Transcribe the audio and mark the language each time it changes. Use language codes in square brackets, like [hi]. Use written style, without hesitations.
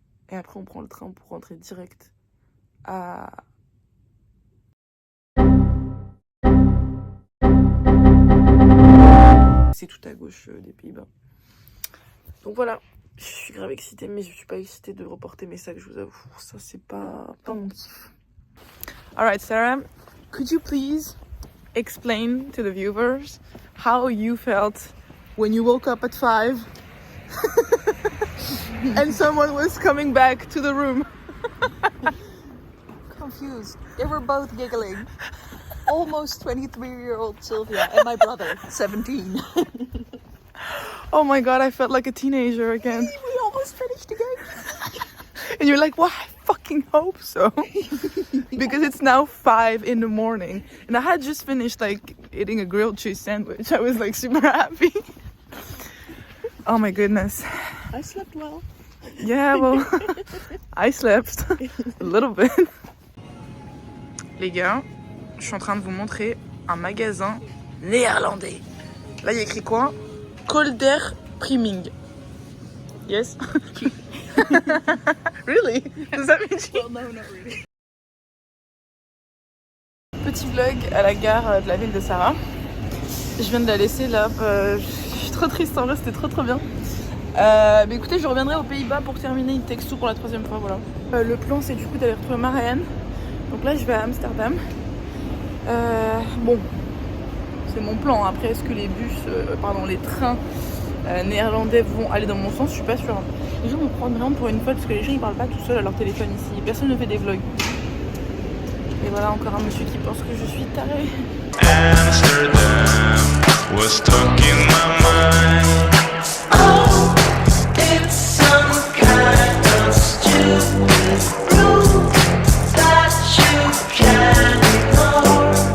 [fr] Et après, on prend le train pour rentrer direct à... C'est tout à gauche des Pays-Bas. Donc voilà, Je suis grave excitée, mais je suis pas excitée de reporter mes sacs, je vous avoue. Ça, c'est pas mon kiff. [en] Alright, Sarah, could you please explain to the viewers how you felt when you woke up at 5 and someone was coming back to the room? Confused. They were both giggling. Almost 23-year-old Sylvia and my brother, 17. Oh my god, I felt like a teenager again. We almost finished the game. And you're like, well, I fucking hope so. Because it's now 5 in the morning. And I had just finished like eating a grilled cheese sandwich. I was like super happy. Oh my goodness. I slept well. Yeah, well, I slept a little bit. [fr] Les gars, je suis en train de vous montrer un magasin néerlandais. Là, il y a écrit quoi? Kolder Priming. [en] Yes? Really? Does that mean Well, no, not really. [fr] Petit vlog à la gare de la ville de Sarah. Je viens de la laisser là. Je suis trop triste en vrai, c'était trop bien. Mais écoutez, je reviendrai aux Pays-Bas pour terminer It Takes Two pour la 3e fois. Voilà. Le plan, c'est du coup d'aller retrouver Marianne. Donc là, je vais à Amsterdam. Bon, c'est mon plan. Après, est-ce que les les trains néerlandais vont aller dans mon sens? Je suis pas sûre. Les gens me prennent vraiment pour une folle parce que les gens ils parlent pas tout seuls à leur téléphone ici. Personne ne fait des vlogs. Et voilà encore un monsieur qui pense que je suis tarée. [en] Amsterdam was stuck in my mind. Oh, it's some kind of stupid rule that you can't ignore.